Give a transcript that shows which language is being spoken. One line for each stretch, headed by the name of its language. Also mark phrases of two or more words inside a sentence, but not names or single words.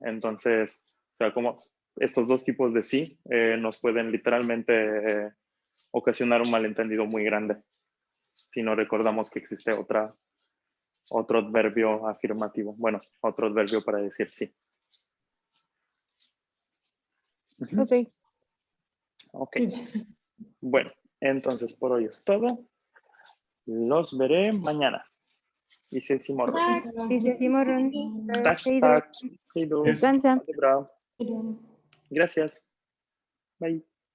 Spanish: Entonces, o sea, como estos dos tipos de sí nos pueden literalmente ocasionar un malentendido muy grande si no recordamos que existe otro adverbio afirmativo. Bueno, otro adverbio para decir sí. Ujú. Ok. Ok. Bueno, entonces por hoy es todo. Los veré mañana. Y se
Swedish: Tack. Vi ses imorgon. Tack, Hej då. tack. Hej då. Dansa. Ha det bra.
Spanish: Gracias. Bye.